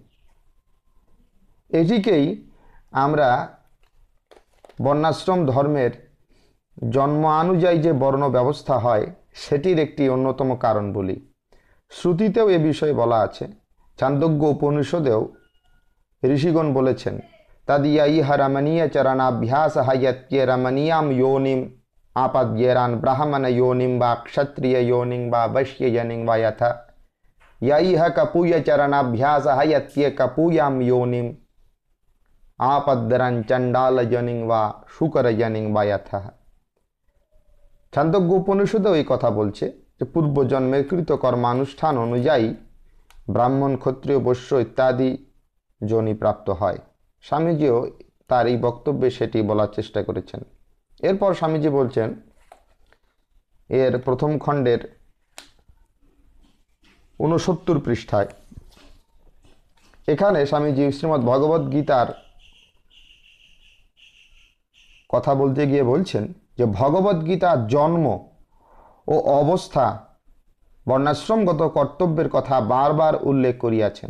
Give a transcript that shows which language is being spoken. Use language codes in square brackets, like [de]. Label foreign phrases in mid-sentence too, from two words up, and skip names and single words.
[bn] এটিকেই আমরা বর্ণাশ্রম ধর্মের জন্মানুযায়ী যে বর্ণ ব্যবস্থা হয় সেটির একটি অন্যতম কারণ বলি। শ্রুতিতেও এ বিষয়ে বলা আছে, চান্দোগ্য উপনিষদেও ঋষিগণ বলেছেন, [sa] তদিয়া রমণীয় চরণাভ্যাস হায়ত্য়ে রমণীয়াম योनिम आपद्येरान ब्राह्मण योनिम वा क्षत्रिय योनिम वा वैश्य योनिम वा यथ यह कपूय चरणाभ्यास हयत्ये कपूयाम योनिम आपद्दरन चंडाल योनिम वा शुकर योनिम वा यथ। [bn] छांदोग्य उपनिषदेও এই কথা বলছে যে পূর্বজন্মের কৃত কর্মানুষ্ঠান অনুযায়ী ব্রাহ্মণ, ক্ষত্রিয়, বৈশ্য ইত্যাদি যোনি প্রাপ্ত হয়। স্বামীজিও তার এই বক্তব্যে সেটি বলার চেষ্টা করেছেন। এরপর স্বামীজি বলছেন, এর প্রথম খণ্ডের 69 পৃষ্ঠায়, এখানে স্বামীজি শ্রীমদ্ ভগবদ গীতার কথা বলতে গিয়ে বলছেন যে ভগবদ গীতার জন্ম ও অবস্থা বর্ণাশ্রমগত কর্তব্যের কথা বারবার উল্লেখ করিয়াছেন।